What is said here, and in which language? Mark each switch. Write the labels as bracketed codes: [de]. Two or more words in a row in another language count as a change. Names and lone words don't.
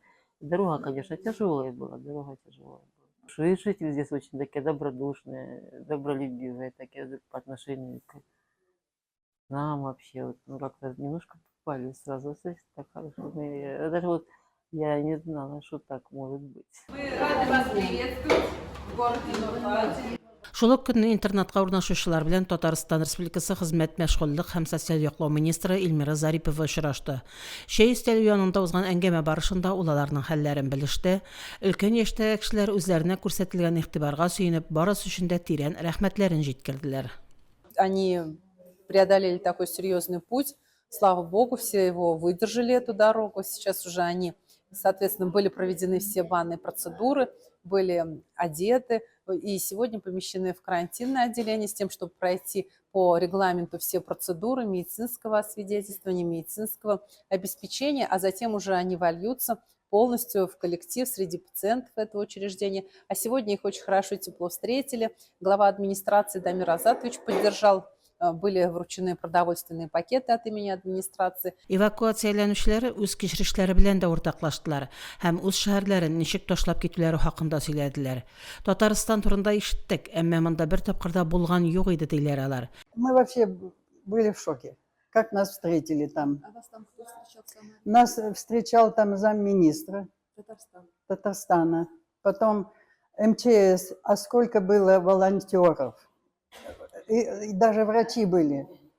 [ru] Дорога, конечно, тяжелая была, Жители здесь очень такие добродушные, добролюбивые, такие по отношению к нам вообще. Вот, как-то немножко попали сразу, так хорошо. Даже вот я не знала, что так может быть. Мы рады вас приветствовать в городе Нургат. [tt] Шул ук көнне интернатка урнашучылар белән Татарстан Республикасы Хезмәт мәшгульлек һәм социаль яклау министры Эльмира Зарипова очрашты. Шәй өстәле янында узган әңгәмә барышында ул аларның хәлләрен белеште. Өлкән яшьтәге кешеләр үзләренә күрсәтелгән игътибарга сөенеп, барысы өчен дә тирән рәхмәтләрен җиткерделәр. [ru] Они преодолели такой серьезный путь. Слава Богу, все его выдержали, эту дорогу. Сейчас уже они, соответственно, были проведены все банные процедуры, были одеты и сегодня помещены в карантинное отделение с тем, чтобы пройти по регламенту все процедуры медицинского освидетельствования, медицинского обеспечения, а затем уже они вольются полностью в коллектив среди пациентов этого учреждения. А сегодня их очень хорошо и тепло встретили. Глава администрации Дамир Азатович поддержал. Были вручены продовольственные пакеты от имени администрации. [tt] Эвакуацияләнүчеләр үз кичерешләре белән дә уртаклаштылар һәм үз шәһәрләрен ничек ташлап китүләре хакында сөйләделәр. Татарстан турында ишеттек, әмма монда бер тапкырда булган юк иде диләр алар. [ru] Мы вообще были в шоке. Как нас встретили там? А вас там кто встречал самое? Нас встречал там замминистра Татарстана. Потом МЧС. А сколько было волонтеров? И даже врачи были.